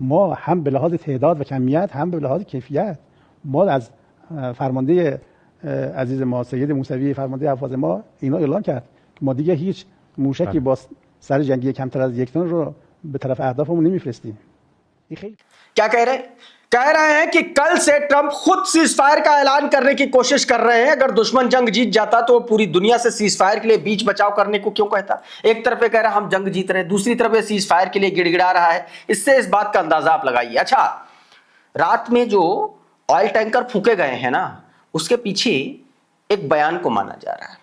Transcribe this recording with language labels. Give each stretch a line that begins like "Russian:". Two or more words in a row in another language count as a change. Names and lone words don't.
Persian: ما هم به لحاظ تعداد و کمیت هم به لحاظ کیفیت، ما از فرمانده عزیز ما سید موسوی فرمانده افواج ما اینا اعلام کرد که ما دیگه هیچ موشکی با سر جنگی کمتر از 1 تن رو به طرف اهدافمون نمیفرستیم. این خیلی
Hindi: क्या कह रहे हैं कि कल से ट्रंप खुद
English: cease fire
Hindi: का ऐलान करने की कोशिश कर रहे हैं। अगर दुश्मन जंग जीत जाता तो वो पूरी दुनिया से
English: cease fire
Hindi: के लिए बीच बचाव करने को क्यों कहता? एक तरफ ये कह रहा है हम जंग जीत रहे हैं, दूसरी तरफ ये
English: cease fire
Hindi: के लिए गिड़गिड़ा रहा है। इससे इस बात का अंदाजा आप लगाइए। अच्छा, रात में जो
English: oil tanker
Hindi: फूके गए हैं ना, उसके पीछे एक बयान को माना जा रहा है।